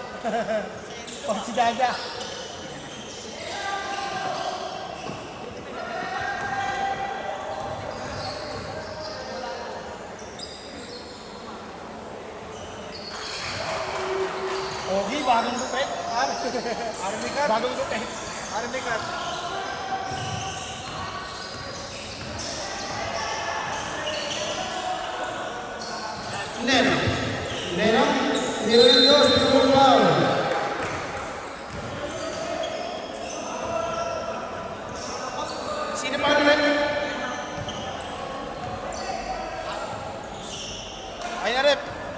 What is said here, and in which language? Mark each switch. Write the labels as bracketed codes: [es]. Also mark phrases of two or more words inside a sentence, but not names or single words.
[tl] Pag si Dada. Ogi, bagong lupit. [en] Army cut. [tl] Bagong lupit. [en] Army cut. [es] Neno, nivel 2, primer foul. [tl] Sino pa naman? Ay na rep.